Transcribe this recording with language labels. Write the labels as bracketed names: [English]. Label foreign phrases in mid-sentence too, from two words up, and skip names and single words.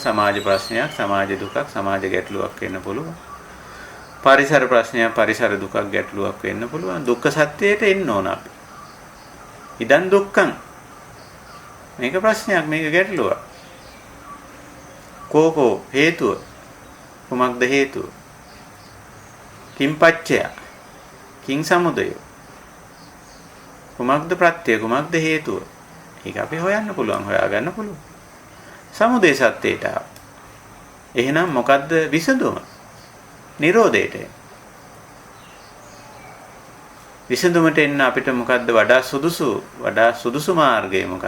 [Sinhala] සමාජ ප්‍රශ්නයක්, සමාජ දුකක්, සමාජ ගැටලුවක් වෙන්න පුළුවන්. පරිසර ප්‍රශ්නයක්, පරිසර දුකක්, ගැටලුවක් වෙන්න පුළුවන්. දුක්ඛ සත්‍යයට එන්න ඕන අපි. [Pali] ඉදන් දුක්ඛං. [Sinhala] මේක ප්‍රශ්නයක්, මේක ගැටලුවක්. කෝකෝ හේතුව? කුමක්ද හේතුව? [Pali] කිං පච්චය? කිං සමුදය? [Sinhala] කුමක්ද ප්‍රත්‍ය? කුමක්ද හේතුව? ඒක අපි හොයන්න පුළුවන්, හොයාගන්න පුළුවන්. සමුදය සත්‍යයට. එහෙනම් මොකද්ද විසඳුම? නිරෝධයට. විසඳුමට එන්න අපිට මොකද්ද වඩා සුදුසු මාර්ගය මොකද්ද?